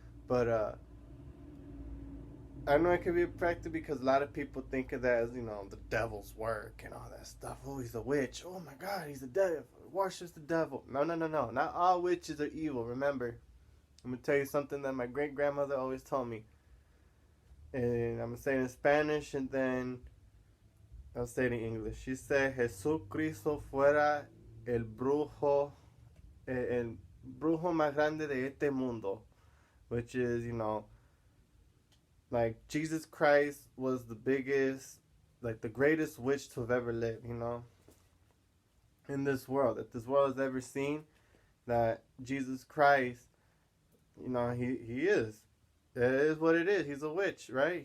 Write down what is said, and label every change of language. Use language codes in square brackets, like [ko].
[en] But I know it can be a practice because a lot of people think of that as, the devil's work and all that stuff. Oh, he's a witch. Oh my God, he's a devil. Worships the devil. No. Not all witches are evil. Remember, I'm going to tell you something that my great-grandmother always told me. And I'm going to say it in Spanish and then I'll say it in English. She said, [es] Jesucristo fuera el brujo más grande de este mundo. [en] Which is, like Jesus Christ was the biggest, like the greatest witch to have ever lived, in this world. That this world has ever seen, that Jesus Christ, he is. It is what it is. He's a witch, right?